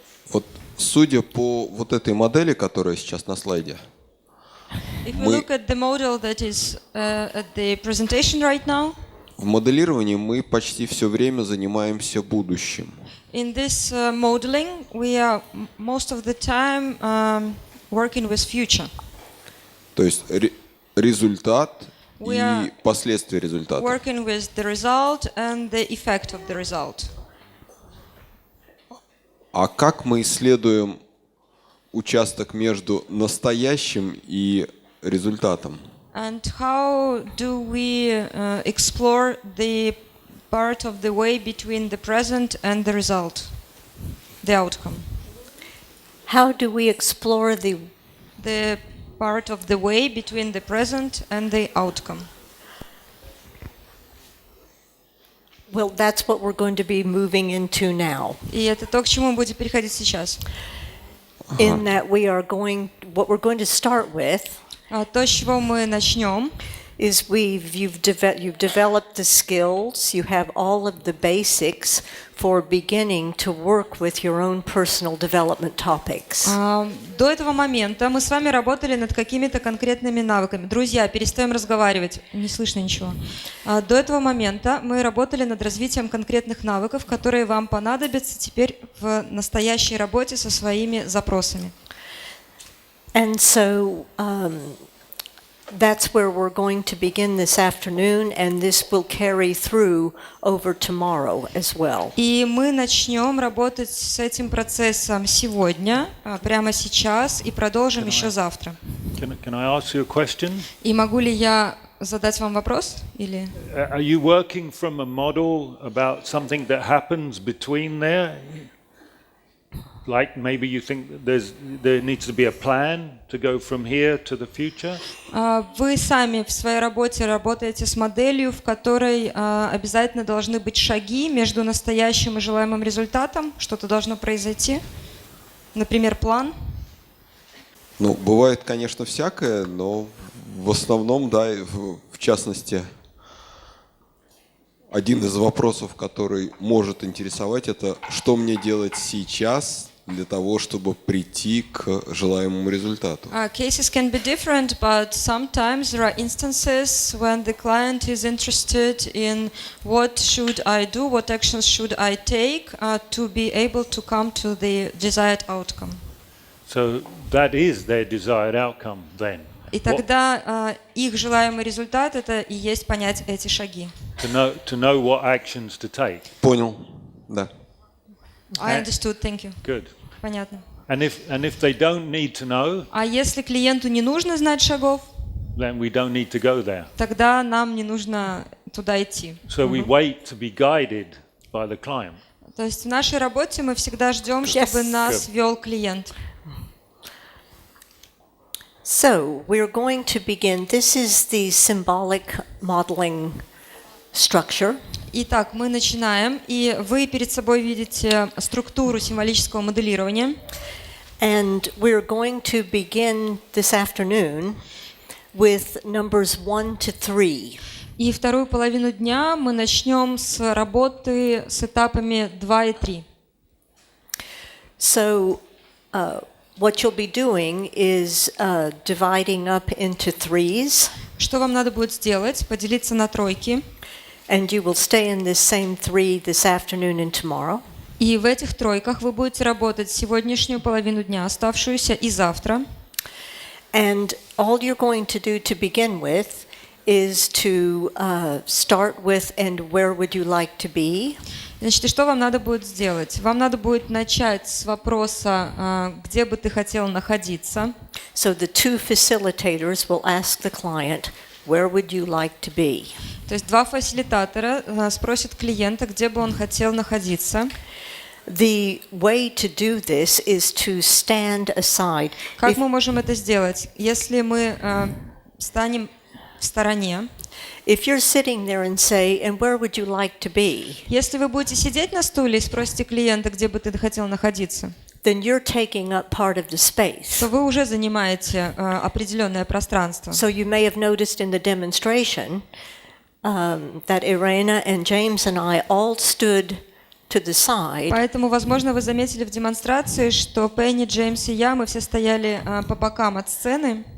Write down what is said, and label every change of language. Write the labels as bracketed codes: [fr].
[ru] Вот судя по вот этой модели, которая сейчас на слайде, [en] If we look at the model that is at the presentation right now, [ru] в моделировании мы почти все время занимаемся будущим. [en] in this modeling, we are most of the time working with future. [ru] То есть результат [en] We [ru] и [en] are [ru] последствия результата. [en] Working with the result and the effect of the result. [ru] А как мы исследуем участок между настоящим и результатом? [en] And how do we explore the part of the way between the present and the result, the outcome? How do we explore the part of the way between the present and the outcome? Well, that's what we're going to be moving into now. [ru] И это то, к чему мы будем переходить сейчас. [en] In that what we're going to start with [ru] То, с чего мы начнем, [en] is you've developed the skills, you have all of the basics for beginning to work with your own personal development topics. [ru] До этого момента мы с вами работали над какими-то конкретными навыками. Друзья, перестаем разговаривать, не слышно ничего. До этого момента мы работали над развитием конкретных навыков, которые вам понадобятся теперь в настоящей работе со своими запросами. [en] And so that's where we're going to begin this afternoon, and this will carry through over tomorrow as well. [ru] И мы начнем работать с этим процессом сегодня, прямо сейчас, и продолжим еще завтра. [en] Can I ask you a question? [ru] И могу ли я задать вам вопрос? Или... [en] Are you working from a model about something that happens between there? Like maybe you think there needs to be a plan to go from here to the future? [ru] Вы сами в своей работе работаете с моделью, в которой обязательно должны быть шаги между настоящим и желаемым результатом, что-то должно произойти, например, план. Ну, бывает, конечно, всякое, но в основном, да, в частности, один из вопросов, который может интересовать, это что мне делать сейчас для того, чтобы прийти к желаемому результату. [en] Cases can be different, but sometimes there are instances when the client is interested in what should I do, what actions should I take to be able to come to the desired outcome. So that is their desired outcome then. [ru] И тогда их желаемый результат — это и есть понять эти шаги. [en] To know what actions to take. [ru] Понял, да. [en] I understood, thank you. Good. [ru] Понятно. [en] And if they don't need to know, [ru] А если клиенту не нужно знать шагов, [en] then we don't need to go there. [ru] тогда нам не нужно туда идти. [en] So we wait to be guided by the client. [ru] То есть в нашей работе мы всегда ждем, чтобы нас вел клиент. [en] So we're going to begin. This is the symbolic modeling structure. [ru] Итак, мы начинаем, и вы перед собой видите структуру символического моделирования. [en] And we're going to begin this afternoon with numbers 1 to 3. [ru] И вторую половину дня мы начнем с работы с этапами 2 и 3. [en] So what you'll be doing is dividing up into threes. [ru] Что вам надо будет сделать? Поделиться на тройки. [en] And you will stay in this same three this afternoon and tomorrow. [ru] И в этих тройках вы будете работать сегодняшнюю половину дня, оставшуюся, и завтра. [en] And all you're going to do to begin with is to start with and where would you like to be? [ru] Значит, и что вам надо будет сделать? Вам надо будет начать с вопроса, где бы ты хотел находиться. [en] So the two facilitators will ask the client, where would you like to be? [ru] То есть два фасилитатора спросят клиента, где бы он хотел находиться. [en] The way to do this is to stand aside. [ru] Как мы можем это сделать? Если мы станем в стороне. [en] If you're sitting there and say, and where would you like to be? [ru] Если вы будете сидеть на стуле и спросите клиента, где бы ты хотел находиться. [en] then you're taking up part of the space. [ru] то вы уже занимаете определенное пространство. [en] So you may have noticed in the demonstration that Irena and James and I all stood to the side. [ru] Поэтому, возможно, вы заметили в демонстрации, что Пенни, Джеймс и я, мы все стояли по бокам от сцены,